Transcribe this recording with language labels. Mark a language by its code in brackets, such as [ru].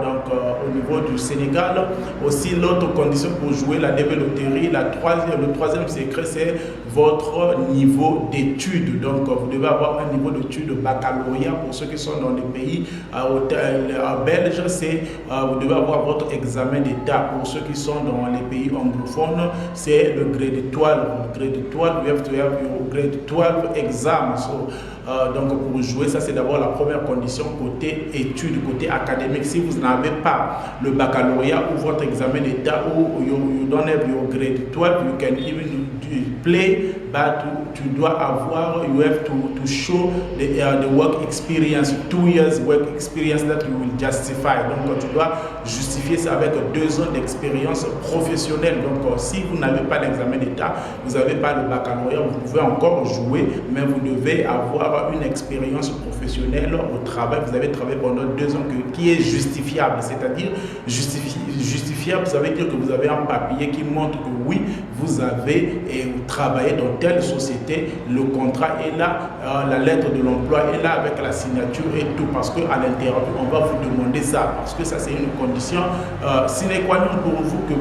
[fr] Donc au niveau du Sénégal, aussi l'autre condition pour jouer la DV loterie, le troisième secret, c'est votre niveau d'études. Donc vous devez avoir un niveau d'études de baccalauréat pour ceux qui sont dans les pays belges, c'est vous devez avoir votre examen d'état. Pour ceux qui sont dans les pays anglophones, c'est le grade 12. [en] Grade 12, you have to have your grade 12 exam. [fr] So, donc pour jouer, ça c'est d'abord la première condition côté études, côté académique. Si vous n'avez pas le baccalauréat ou votre examen d'état ou [en] you don't have your grade 12, you can even play, but [fr] tu dois avoir, [en] you have to show the work experience, 2 years work experience that you will justify. [fr] Donc tu dois justifier ça avec 2 ans d'expérience professionnelle. Donc si vous n'avez pas l'examen d'État, vous n'avez pas le baccalauréat, vous pouvez encore jouer, mais vous devez avoir une expérience professionnelle au travail. Vous avez travaillé pendant 2 ans qui est justifiable, c'est-à-dire justifiable, ça veut dire que vous avez un papier qui montre que oui, vous avez travaillé dans telle société, le contrat est là, la lettre de l'emploi est là avec la signature et tout, parce qu'à l'intérieur, on va vous demander ça, parce que ça c'est une condition sine qua non pour vous,